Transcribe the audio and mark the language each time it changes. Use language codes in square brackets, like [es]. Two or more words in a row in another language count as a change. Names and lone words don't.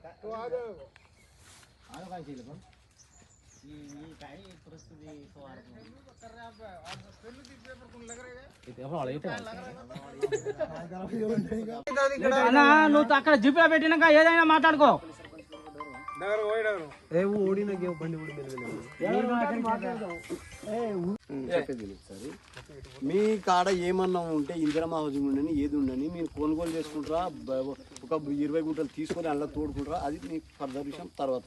[mr] आलो काय केलं पण ही काय परिस्थिती सवार इथे आपण आले इथे [te] అన్నా నువ్వు అక్కడ జిప్లో పెట్టినాక ఏదైనా మాట్లాడుకో మీ కాడ ఏమన్నా ఉంటే ఇందిరమ్మ హౌసింగ్ ఉండని ఏది ఉండని మీరు కొనుగోలు చేసుకుంటారా ఒక 20 గుంటలు తీసుకొని అలా తోడుకుంటారా అది మీకు ఫర్దర్ విషయం తర్వాత.